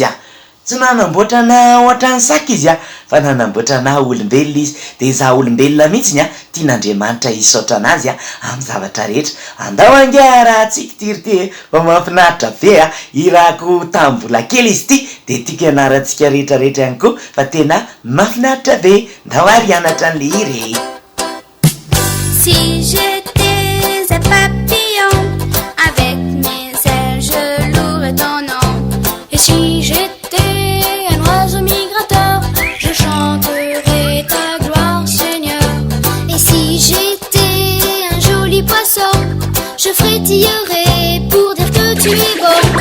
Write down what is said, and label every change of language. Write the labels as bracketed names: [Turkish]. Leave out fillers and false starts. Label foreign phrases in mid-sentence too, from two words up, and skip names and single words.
[Malagasy] tsy nanamboatra na ohatra ny saka izy fa nanamboatra na olombelona izy de za olombelona mihitsy tian'Andriamanitra hisaotra anazy amin'ny zavatra rehetra andao angara tsika tirity fa mahafinaritra be irako tamin'ny mbola kely izy ty de tiako ianarantsika rehetra rehetra ihany koa fa tena mahafinaritra be ndao ary hianatra an'le hira [French] Si j'étais un papillon, avec mes ailes je louerais ton nom. Et si j'étais un oiseau migrateur, je chanterais ta gloire, Seigneur. Et si j'étais un joli poisson, je frétillerais pour dire que tu es beau.